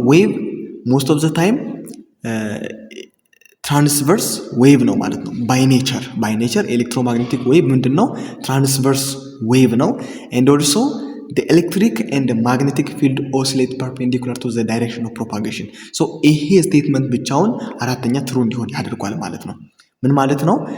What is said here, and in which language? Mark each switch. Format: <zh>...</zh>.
<en>ዌቭ ሞስት ኦፍ ዘ ታይም ትራንስቨርስ ዌቭ ነው ማለት ነው። ባይ ኔቸር ኤሌክትሮማግኔቲክ ዌቭ</en> <am>ምንድን ነው?</am> <en>ትራንስቨርስ ዌቭ ነው። ኤንድ ኦልሶ the electric and the magnetic field oscillate perpendicular to the direction of propagation.</en> <am>so ይሄ ስቴትመንት ብቻውን አራተኛ ትሩ እንዲሆን ያደርጓል ማለት ነው። ምን ማለት ነው?</am>